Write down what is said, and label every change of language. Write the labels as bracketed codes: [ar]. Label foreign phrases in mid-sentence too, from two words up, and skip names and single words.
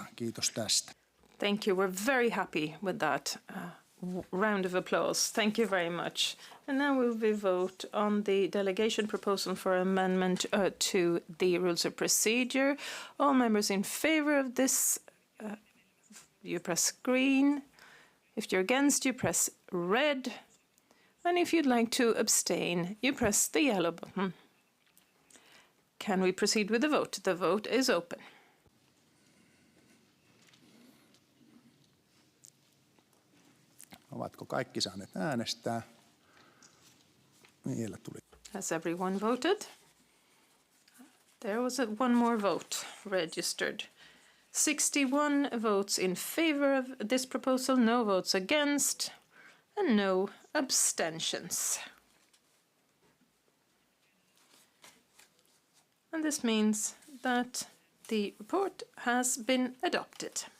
[fi] Kiitos tästä. [en] Thank you. We're very happy with that round of applause. Thank you very much. And now we vote on the delegation proposal for amendment to the rules of procedure. All members in favor of this, you press green. If you're against, you press red. And if you'd like to abstain, you press the yellow button. Can we proceed with the vote? The vote is open. [fi] Ovatko kaikki saaneet äänestää? Vielä tuli. [en] Has everyone voted? There was one more vote registered. 61 votes in favor of this proposal, no votes against, and no abstentions. And this means that the report has been adopted.